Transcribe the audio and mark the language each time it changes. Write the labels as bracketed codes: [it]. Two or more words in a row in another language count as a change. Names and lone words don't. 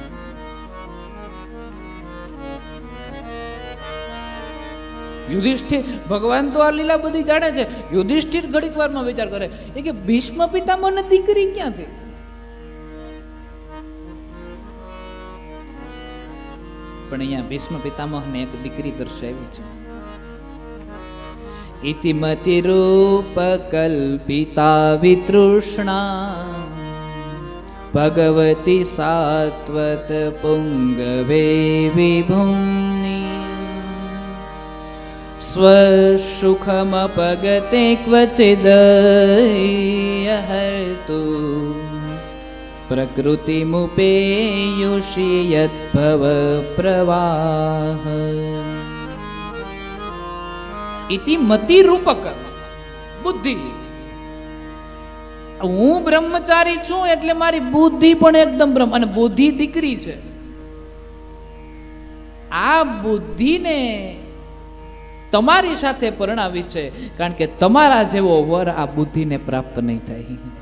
[gu] યુધિષ્ઠિર ભગવાન તો આ લીલા બધી જાણે છે. યુધિષ્ઠિર ઘડીક વારમાં વિચાર કરે કે ભીષ્મ પિતામહને દીકરી ક્યાંથી? પણ અહીંયા ભીષ્મ પિતામહને એક દીકરી દર્શાવી છે. [sa] इति मतिरूपकल्पिता वितृष्णा भगवती सात्वत पुंगवे विभुम्नि स्वसुखमपगते क्वचिदहर्तु प्रकृतिमुपेयुषि यद्भव प्रवाह इति मति रूपक बुद्धि. [gu] હું બ્રહ્મચારી છું એટલે મારી બુદ્ધિ પણ એકદમ બ્રહ્મ, અને બુદ્ધિ દીકરી છે. આ બુદ્ધિને તમારી સાથે પરણાવી છે, કારણ કે તમારા જેવો વર આ બુદ્ધિને પ્રાપ્ત નહીં થાય.